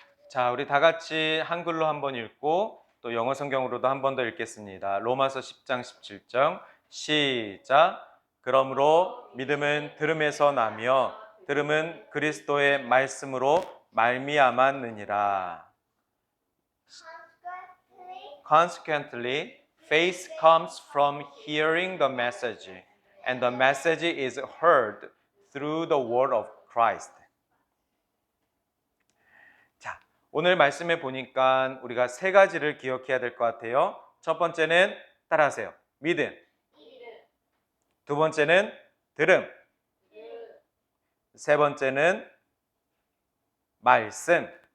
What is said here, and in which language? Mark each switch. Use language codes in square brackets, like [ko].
[ko] 자, 우리 다 같이 한글로 한번 읽고 또 영어 성경으로도 한 번 더 읽겠습니다. 로마서 10장 17절 시작. 그러므로 믿음은 들음에서 나며 들음은 그리스도의 말씀으로 말미암았느니라. [en] Consequently, faith comes from hearing the message, and the message is heard through the word of Christ. [ko] 자, 오늘 말씀에 보니까 우리가 세 가지를 기억해야 될 것 같아요. 첫 번째는 따라하세요. 믿음. 두 번째는 들음. 세 번째는 말씀.